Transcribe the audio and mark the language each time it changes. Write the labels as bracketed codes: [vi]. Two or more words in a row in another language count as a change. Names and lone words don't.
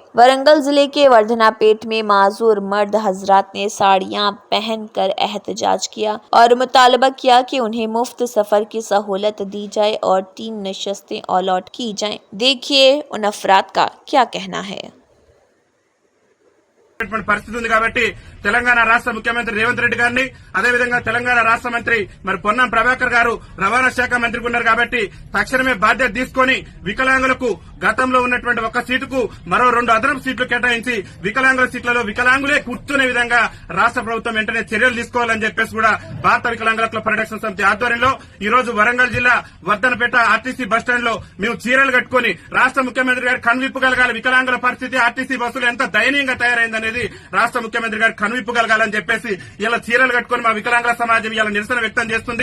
[ur] ورنگل ضلع کے وردھنا پیٹ میں معذور مرد حضرات نے ساڑیاں پہن کر احتجاج کیا اور مطالبہ کیا کہ انہیں مفت سفر کی سہولت دی جائے اور 3 نشستیں الاٹ کی جائیں۔ دیکھیے ان افراد کا کیا کہنا ہے۔ [te] పరిస్థితి ఉంది కాబట్టి తెలంగాణ రాష్ట్ర ముఖ్యమంత్రి రేవంత్ రెడ్డి గారిని అదేవిధంగా తెలంగాణ రాష్ట్ర మంత్రి మరి పొన్నం ప్రభాకర్ గారు రవాణా శాఖ మంత్రి ఉన్నారు కాబట్టి తక్షణమే బాధ్యత తీసుకొని వికలాంగులకు గతంలో ఉన్నటువంటి ఒక సీటుకు మరో 2 అదనపు సీట్లు కేటాయించి వికలాంగుల సీట్లలో వికలాంగులే కూర్చునే విధంగా రాష్ట్ర ప్రభుత్వం వెంటనే చర్యలు తీసుకోవాలని చెప్పేసి కూడా భారత వికలాంగుల హక్కుల పరిరక్షణ సమితి ఆధ్వర్యంలో ఈ రోజు వరంగల్ జిల్లా వర్ధనపేట ఆర్టీసీ బస్టాండ్ లో మేము చీరలు కట్టుకుని రాష్ట్ర ముఖ్యమంత్రి గారు కనువిప్పు కలగాలి, వికలాంగుల పరిస్థితి ఆర్టీసీ బస్సులు ఎంత దయనీయంగా తయారైందనేది రాష్ట్ర ముఖ్యమంత్రి గారు కనువిప్పు కలగాలని చెప్పేసి ఇలా చీరలు కట్టుకుని మా వికలాంగుల సమాజం ఇలా నిరసన వ్యక్తం చేస్తుంది।